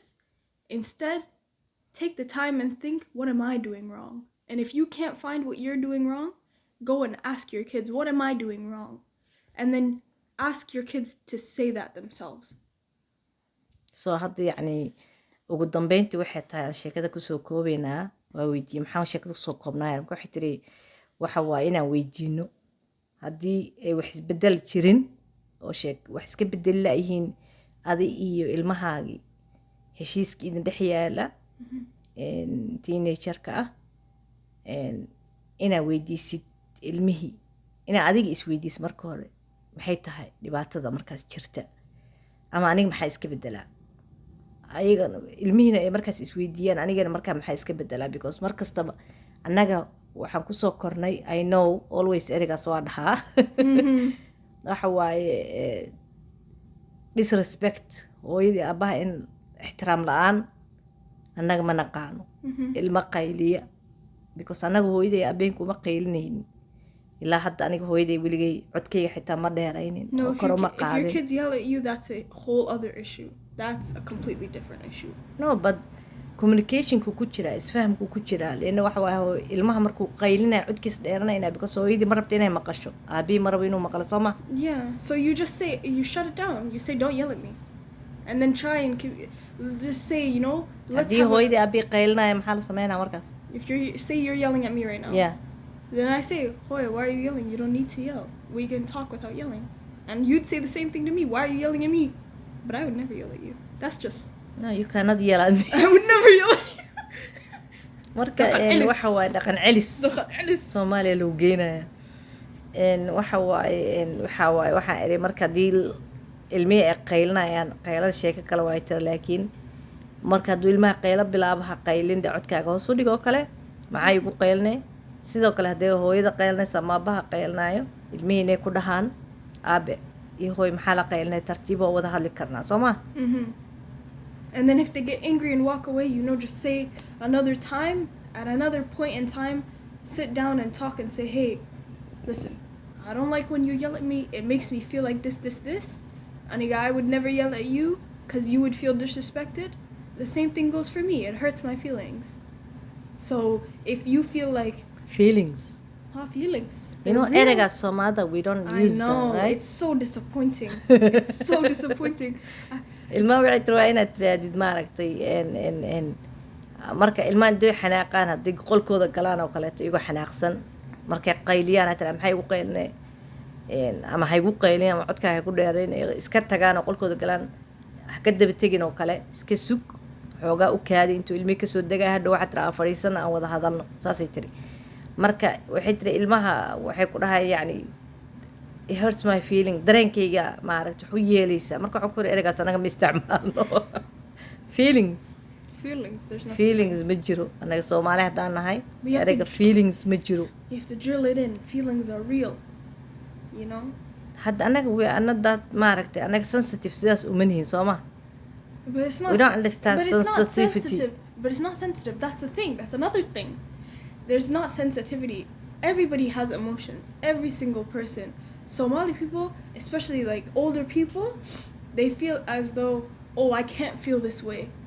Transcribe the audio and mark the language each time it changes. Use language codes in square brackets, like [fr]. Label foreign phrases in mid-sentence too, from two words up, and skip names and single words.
[en] Instead, take the time and think, what am I doing wrong? And if you can't find what you're doing wrong, go and ask your kids, what am I doing wrong? And then ask your kids to say that themselves. [so] so hadda yacni ugu dambeyntii waxay tahay sheekada kusoo koobaynaa waa weydiiyey maxaa sheekada kusoo koobnaa marka waxay tiri waxa waa inaan weydiino haddii ay wax isbedel jirin oo wax iska bedeli laayihiin adi iyo ilmahaagii heshiiska idin dhex yaala teenagerka ah inaa weydiisid ilmihii inaa adiga isweydiis marka hore maxay tahay dhibaatada markaas jirta ama aniga maxaa iska bedelaa ayagana ilmihiina ay markaas isweydiiyaan anigana markaa maxaa iska bedelaa because mar kastaba annaga waxaan kusoo kornay [en] I know always [so] erigaas waa dhahaa waxa waaye disrespect hooyadii aabaha in ixtiraam la-aan annaga ma naqaano ilma qayliya because annaga hooyaday aabeenku ma qaylinaynin ilaa hadda aniga hooyaday weligay codkayga xitaa ma dheeraynin oo kor uma [en] If your [so] qaadin [en] kids yell at you, that's a whole other issue. That's a completely different issue. no but [so] communicationku ku jira isfahamku ku jira leena waxa waaye ilmaha markuu qaylinaya codkiis dheeranayna because hooyadii ma rabto inay maqasho aabii ma rabo inuu maqlo soo ma [en] Yeah, so you just say, you shut it down. You say, don't yell at me. And then try and just say, you know, let's [so] haddii [en] have [so] hooyadii aabii qaylinaya maxaa la sameynaa markaas [en] if say you're yelling at me right now. yeah Then I say, Hoy, why are you yelling? You don't need to yell. We can talk without yelling. And you'd say the same thing to me. Why are you yelling at me? But I would never yell at you. That's just... no you cannot yell at me I would never yell at you. [so] marka Dhaqan celis. waxa waaye dhaqan celis Soomaaliya loo geenaya waxa waaye waxaan iri marka hadii ilmihii ay qaylinayaan qaylada sheeko kale waa tira laakiin marka hadduu ilmaha qaylo bilaabo ha qaylin dhe codkaaga hoos u dhig oo kale maxaa igu qaylinay sidoo kale haddii hooyada qaylinaysa ama aabaha qaylinayo ilmihii inay ku dhahaan aabe iyo hooy maxaa la qaylinay tartiib oo wada hadli karnaa soo ma [en] And then if they get angry and walk away, you know, just say another time, at another point in time, sit down and talk and say, hey, listen, I don't like when you yell at me. It makes me feel like this. Aniga, I would never yell at you because you would feel disrespected. The same thing goes for me. It hurts my feelings. So if you feel like feelings. Feelings. You know, Real. [so] ereygaas Soomaalida [en] we don't I use know. them, right? It's so disappointing. It's so disappointing. [so] ilmaha waxay tiri waa inaad tiraadid maaragtay n marka ilmaha intay xanaaqaan haddii qolkooda galaan oo kaleeto iyago xanaaqsan markay qayliyaan aad tira maxay ugu qaylinay ama ha igu qaylin ama codkaa ha ku dheerayn iska tagaan oo qolkooda galaan ha ka daba tegin oo kale iska sug xoogaa u kaadi intuu ilmihii kasoo degaa hadhow waxaad tira aan fadhiisana aan wada hadalno saasay tiri marka waxay tiri ilmaha waxay ku dhahay yacni [en] it hurts my feeling [so] dareenkayga maaragta wuxuu yeelaysaa marka waxaan ku yiri ereygaas anaga ma isticmaalno feelings [en] There's no [so] feelings ma jiro anaga Soomaali haddaan nahay [en] We have to- [so] ereyga feelings ma jiro [en] You have to drill it in. Feelings are real. You know? [so] hadda anaga anadaad maaragtay anaga sensitive sidaas uma nihin soo ma [en] But it's not. We don't understand but it's not sensitivity. sensitive. But it's not sensitive. That's the thing. That's another thing. There's not sensitivity. Everybody has emotions. Every single person. Somali people, especially like older people, they feel as though, oh, I can't feel this way.